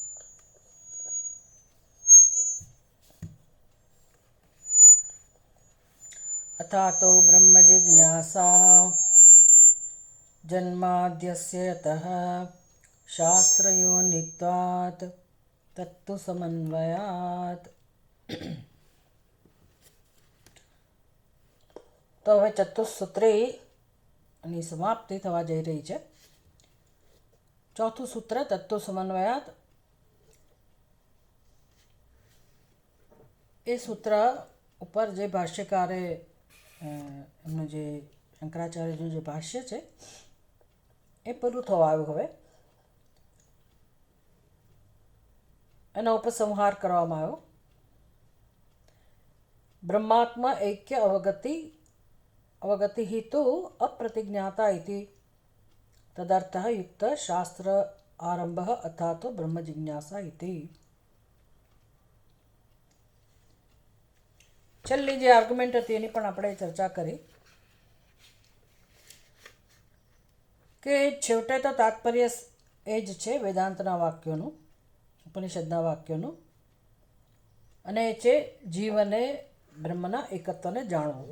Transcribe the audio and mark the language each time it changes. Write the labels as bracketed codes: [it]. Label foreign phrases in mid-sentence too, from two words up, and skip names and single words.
[sa] अथातो ब्रह्मजिज्ञासा जन्माद्यस्य यतः शास्त्रयोनित्वात् तत्तु समन्वयात्। [gu] તો હવે ચતુસૂત્રીની સમાપ્તિ થવા જઈ રહી છે. ચોથું સૂત્ર તત્વ સમન્વયાત. એ સૂત્ર ઉપર જે ભાષ્યકારે એમનું જે શંકરાચાર્યનું જે ભાષ્ય છે એ પૂરું થવા આવ્યું. હવે એનો ઉપસંહાર કરવામાં આવ્યો. [sa] બ્રહ્માત્મા ऐक्य अवगति तो अप्रतिज्ञाता इति तदर्थः युक्त शास्त्र आरंभः अथा तो ब्रह्म जिज्ञासा इति. [gu] છેલ્લી જે આર્ગ્યુમેન્ટ હતી એની પણ આપણે ચર્ચા કરી કે છેવટે તો તાત્પર્ય એ જ છે વેદાંતના વાક્યોનું, ઉપનિષદના વાક્યોનું, અને એ છે જીવને બ્રહ્મના એકત્વને જાણવું.